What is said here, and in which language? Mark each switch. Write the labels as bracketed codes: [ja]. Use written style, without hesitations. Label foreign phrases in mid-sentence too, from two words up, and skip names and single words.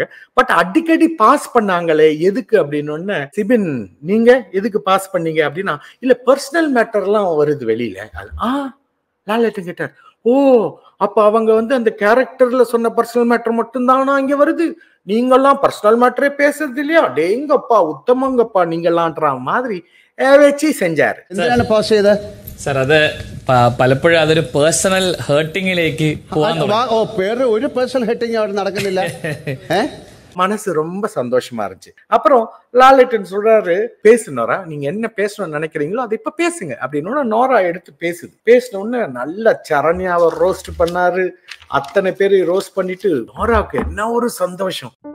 [ta] பட் அடிக்கடி பாஸ் பண்ணாங்களே எதுக்கு அப்படின்னு சிபின், நீங்க எதுக்கு பாஸ் பண்ணீங்க அப்படின்னா, இல்ல பர்சனல் மேட்டர்லாம் வருது வெளியில. லாலேட்டன் கேட்டார், ஓ அப்ப அவங்க வந்து அந்த கேரக்டர்ல சொன்ன பர்சனல் மேட்டர் மட்டும்தானா இங்க வருது, நீங்கெல்லாம் பர்சனல் மேட்டரே பேசுறது இல்லையா, டேங்கப்பா உத்தமங்கப்பா நீங்களான்ற மாதிரி வச்சு செஞ்சாரு. [ml] സാർ അത് പലപ്പോഴും അതൊരു പേഴ്സണൽ ഹേർട്ടിങ്ങിലേക്ക് ഒരു പേഴ്സണൽ ഹേർട്ടിങ് അവിടെ നടക്കുന്നില്ല. [ta] மனசு ரொம்ப சந்தோஷமா இருந்துச்சு. அப்புறம் லாலேட்டன் சொல்றாரு, பேசு நோரா, நீங்க என்ன பேசணும்னு நினைக்கிறீங்களோ அதை இப்ப பேசுங்க அப்படின்னு நோரா எடுத்து பேசினோன்னு நல்ல சரண்யாவை ரோஸ்ட் பண்ணாரு. அத்தனை பேரை ரோஸ்ட் பண்ணிட்டு நோராவுக்கு என்ன ஒரு சந்தோஷம்.